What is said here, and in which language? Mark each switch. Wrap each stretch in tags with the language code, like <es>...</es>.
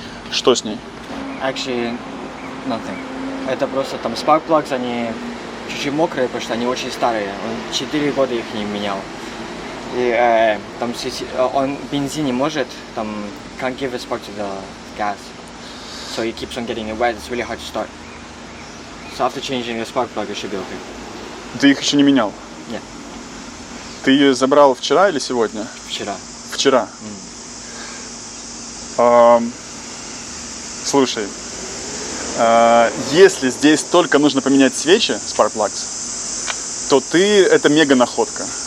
<ru>Что с ней?</ru> <en>Actually, nothing.</en> <ru>Это просто там spark plugs, они чуть-чуть мокрые, потому что они очень старые. Он 4 года их не менял. И там он бензин не может, там</ru> <en>can't give a spark to the gas. So he keeps on getting it wet, it's really hard to start. So after changing the spark plug, it should be okay.</en> <ru>Ты их еще не менял? Нет. Ты ее забрал вчера или сегодня? Вчера. Вчера. Слушай, если здесь только нужно поменять свечи, spark plugs, то это мега находка.</ru>